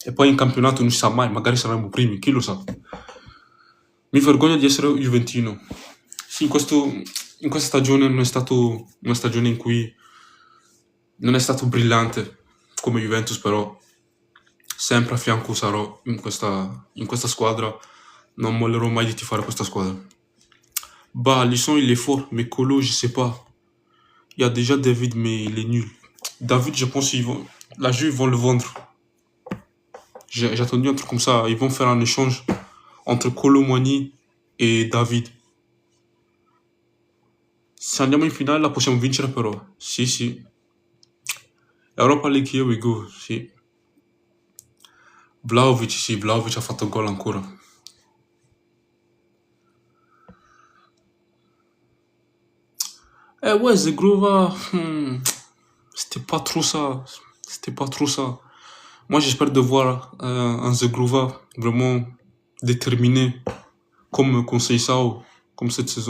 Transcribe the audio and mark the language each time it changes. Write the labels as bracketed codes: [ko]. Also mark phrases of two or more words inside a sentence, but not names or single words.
[it] E poi in campionato non si sa mai, magari saremo primi, chi lo sa. Mi vergogno di essere juventino. Sì, in questa stagione non è stato una stagione in cui non è stato brillante come Juventus, però sempre a fianco sarò in questa squadra. Non mollerò mai di tifare questa squadra. [fr] Bah, Lisson, il est fort, mais Colo, je sais pas. Il y a déjà David, mais il est nul. David, je pense la Juve, ils vont le vendre. J'ai attendu un truc comme ça. Ils vont faire un échange entre Colo Muani e David. [it] Se andiamo in finale la possiamo vincere però. Sì, sì. [en] Europa League, here we go. [it] Sì. Vlahovic, sì, Vlahovic ha fatto gol ancora. [fr] Ouais, Zegrova, c'était pas trop ça. C'était pas trop ça. Moi, j'espère de voir un Zegrova vraiment déterminé, comme Conceição, comme cette saison.